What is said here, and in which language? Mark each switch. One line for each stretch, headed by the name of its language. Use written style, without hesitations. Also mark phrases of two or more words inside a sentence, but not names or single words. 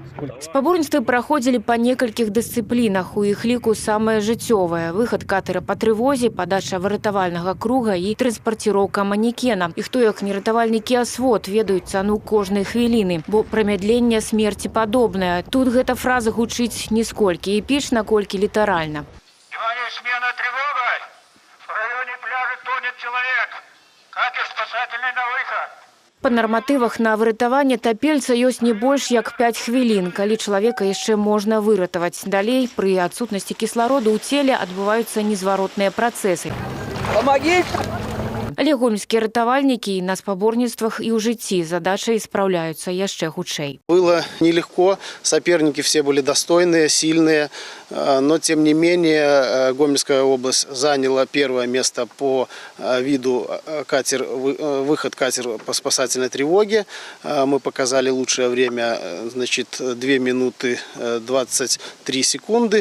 Belarusian: Спаборніцтвы праходзілі па некалькіх дысцыплінах. У іх ліку самае жыццёвае. Выхад катера па трывозе, падача выратавальнага круга і транспарціроўка манекена. І хто, як не ратавальнікі «Асвод», ведаюць цану кожнай хвіліны. Бо прамядленне смерці падобнае. Тут гэта фраза гучыць не сколькі эпічна, колькі літаральна.
Russian: Внимание, смена, тревога! В районе пляжа тонет человек. Катер спасательный на выход.
Belarusian: Па нарматывах на выратаванне тапельца ёсць не больш як 5 хвілін, калі чалавека яшчэ можна выратаваць. Далей, пры адсутнасці кіслароду ў целе адбываюцца незваротныя працэсы.
Russian: Помоги!
Belarusian: Але гомельскія ратавальнікі і на спаборніцтвах і ў жыцці задачай спраўляюцца яшчэ хутчэй.
Russian: Было нелегко, соперники все были достойные, сильные, но тем не менее Гомельская область заняла первое место по виду выход катер по спасательной тревоге. Мы показали лучшее время, значит, 2 минуты 23 секунды.